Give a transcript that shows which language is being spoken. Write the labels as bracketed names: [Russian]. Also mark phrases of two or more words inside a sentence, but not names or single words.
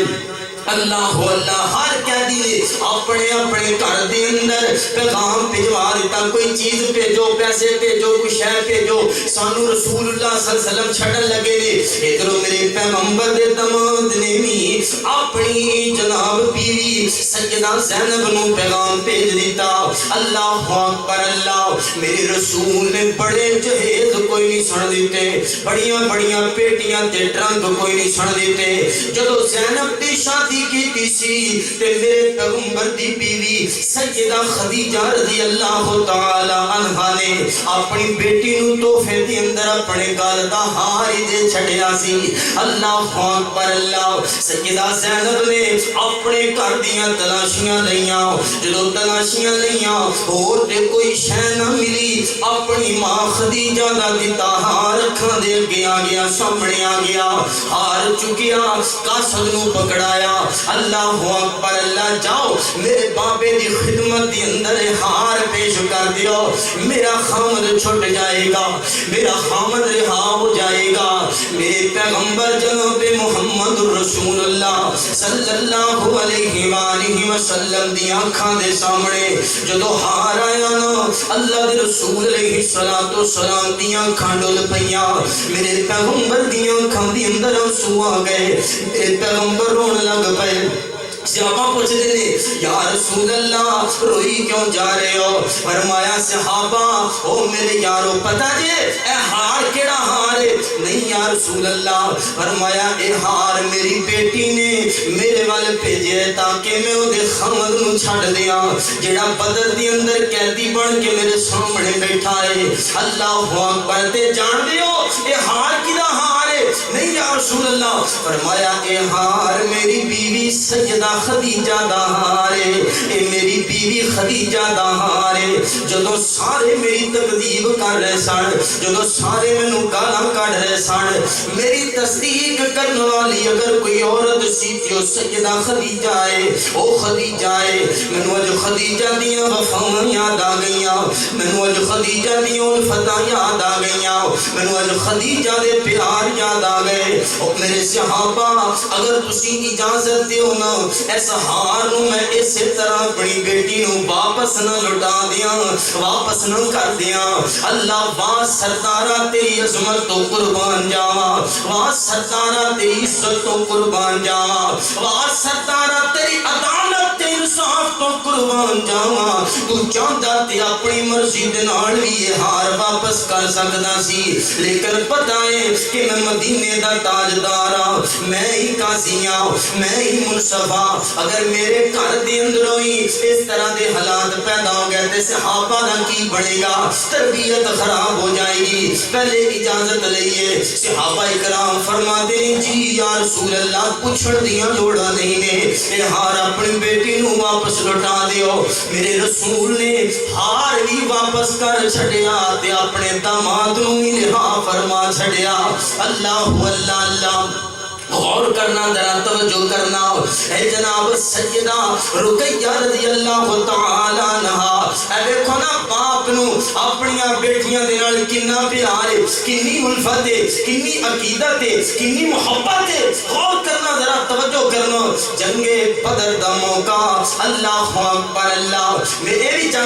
[Punjabi] اللہ اللہ، ہر قیدی نے اپنے اپنے گھر دے اندر پیغام بھجوا دیتا، کوئی چیز بھیجو، پیسے بھیجو، کوئی شے بھیجو، سانو رسول اللہ [Arabic] صلی اللہ علیہ وسلم [Punjabi] چھڑن لگے نے۔ ادھر میرے پیغمبر دے داماد نے بھی اپنی جناب بیوی سیدہ زینب نو پیغام بھیج دیتا۔ اللہ اکبر اللہ، میرے رسول نے بڑے جہیز کوئی نہیں سن دیتے، بڑیاں بڑیاں پیٹیاں تے ٹرنک کوئی نہیں سن دیتے۔ جدو زینب دی شادی کی سی تے میرے پیغمبر دی بیوی سیدہ خدیجہ [Arabic] رضی اللہ تعالی عنہا [Punjabi] نے اپنی بیٹی نو تحفے دے اندر اپنے گال دا ہار دے چھڑیا سی۔ اللہ اکبر اللہ، سیدہ زینب نے اپنے گھر دیاں تلاشیاں لیاں، جدو تلاشیاں لیاں اور تے کوئی شے نہ ملی، اپنی ماں خدیجہ دا دتا ہار اکھاں دے اگے آ گیا، سامنے آ گیا، ہار چکیا، قاصد نو پکڑایا۔ اللہ اکبر اللہ، جاؤ میرے بابے دی خدمت دی اندر ہار پیش کر دیو، میرا خامد چھٹ جائے گا، میرا خامد رہا ہو جائے گا۔ میرے پیغمبر جناب محمد رسول اللہ [Arabic] صلی اللہ علیہ وآلہ وسلم [Punjabi] دی آنکھاں دے سامنے جدو ہار آیا نا، اللہ دے رسول علیہ السلام دی آنکھاں ڈول پئیاں، میرے پیغمبر دی آنکھاں دی اندر آنسو آ گئے، میرے پیغمبر رون لگ پئے۔ [Urdu] صحابہ پوچھتے ہیں یا رسول اللہ روئی کیوں جا رہے ہو؟ [Punjabi] فرمایا صحابہ او میرے یارو پتہ جے اے ہار کیڑا ہار ہے؟ نہیں یا رسول اللہ، فرمایا اے ہار میری بیٹی نے میرے والے بھیجے تاکہ میں وہ دے خامد نو چھڑ دیاں جڑا بدر دی اندر قیدی بن کے میرے سامنے بیٹھا ہے۔ اللہ اکبر، تے جان دیو اے ہار کدا ہار ہے؟ نہیں یا رسول اللہ، فرمایا اے ہار میری بیوی سیدہ خدیجہ دا ہار ہے، اے میری بیوی خدیجہ دا ہار ہے۔ جدو سارے میری تکذیب کر رہے سن، جدو سارے مینوں گالاں کڈ رہے سن، میری تصدیق کرنے والی اگر کوئی عورت سی تے او سیدہ خدیجہ ہے، او خدیجہ ہے۔ مینوں اج خدیجہ دیاں وفاواں یاد آ گئیاں، مینوں اج خدیجہ دیاں الفتاں یاد آ گئیاں، مینوں اج خدیجہ دے پیار یاد آ گئے۔ او میرے صحابہ اگر تسی اجازت دیو نا اس ہار نو میں اسی طرح اپنی بیٹی نو واپس نہ لٹا دیاں واپس نہ کر دیاں اللہ واہ سردارہ تیری عظمت تو قربان جاواں واہ سردارہ تیری عزت تو قربان جاواں واہ سردارہ تیری عدالت تے انصاف تو قربان جاواں تو چاہتا تے اپنی مرضی دے نال وی یہ ہار واپس کر سکدا سی لیکن پتہ ہے کہ میں مدینے دا تاجدار ہاں میں ہی قاضی ہاں میں ہی منصف ہاں اگر میرے گھر دے اندروں ہی اس طرح دے حالات پیدا ہو گئے تے صحابہ دا کی بنے گا تربیت خراب ہو جائے گی پہلے اجازت لئیے صحابہ اکرام فرماتے ہیں جی یا رسول اللہ پوچھڑ دیاں لوڑا نہیں نے اے ہار اپنی بیٹی نو واپس لٹا دیو میرے رسول نے ہار بھی واپس کر چھڑیا تے اپنے داماد نو بھی رہا فرما چھڑیا اللہ اللہ اللہ غور کرنا ذرا توجہ کرنا اے جناب سیدہ رقیہ [Arabic] رضی اللہ تعالی عنہا [Punjabi] اے دیکھو نا باپ نو اپنی بیٹیاں دے نال کنا پیار ہے کنی الفت ہے کنی عقیدت ہے کنی محبت ہے غور کرنا ذرا توجہ کرنا جنگ بدر دا موقع اللہ اکبر اللہ میرے بھی جنگ